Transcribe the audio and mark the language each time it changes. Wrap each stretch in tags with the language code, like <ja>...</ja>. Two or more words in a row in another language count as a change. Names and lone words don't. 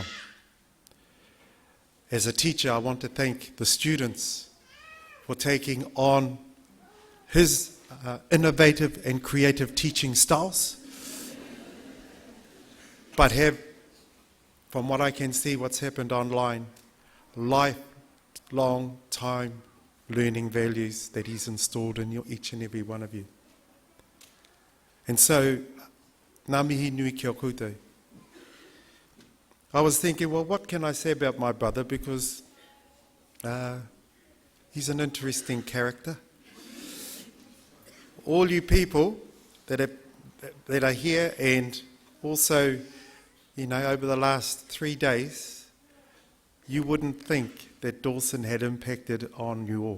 <en>As a teacher, I want to thank the students for taking on his innovative and creative teaching styles, but have, from what I can see, what's happened online, lifelong time learning values that he's installed in each and every one of you. And so,</en> <mi>ngā mihi nui kia koutou.</mi> <en>I was thinking, well, what can I say about my brother? Because he's an interesting character. All you people that are here, and also, you know, over the last 3 days, you wouldn't think that Dawson had impacted on you all.</en>